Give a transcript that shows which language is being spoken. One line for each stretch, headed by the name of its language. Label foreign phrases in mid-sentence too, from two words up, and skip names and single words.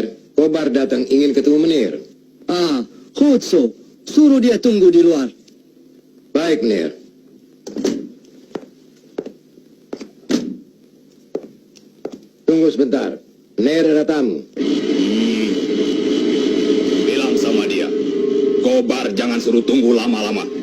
Indonesian: Kobar datang ingin ketemu meneer.
Dutch: goed zo.
Indonesian: Suruh dia tunggu di luar. Baik, meneer. Tunggu sebentar. Meneer ada tamu. Bilang sama dia, Kobar jangan suruh tunggu lama-lama.